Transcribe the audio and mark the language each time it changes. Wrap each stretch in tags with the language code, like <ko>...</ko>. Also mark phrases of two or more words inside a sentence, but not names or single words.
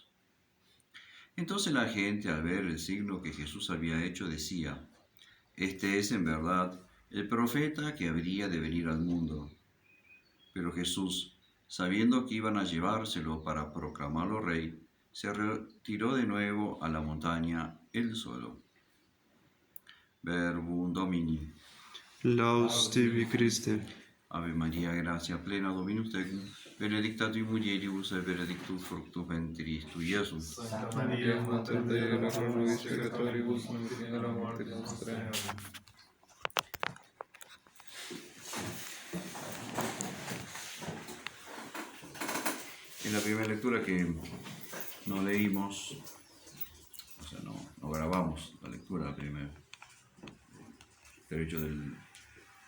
<es>Entonces la gente, al ver el signo que Jesús había hecho, decía: Este es en verdad el profeta que habría de venir al mundo. Pero Jesús, sabiendo que iban a llevárselo para proclamarlo rey, se retiró de nuevo a la montaña él solo.</es> <la>Verbum Domini. Laus tibi, Christe. Ave Maria, gratia plena, Dominus tecum, benedicta tui mulieribus et benedictus fructus ventris tui, Iesus. Santa Maria, Mater Dei, ora pro nobis peccatoribus, nunc et in hora mortis nostrae. Amen.</la> <es>En la primera lectura que no leímos, o sea, no grabamos la lectura, la primera, derecho del libro</es>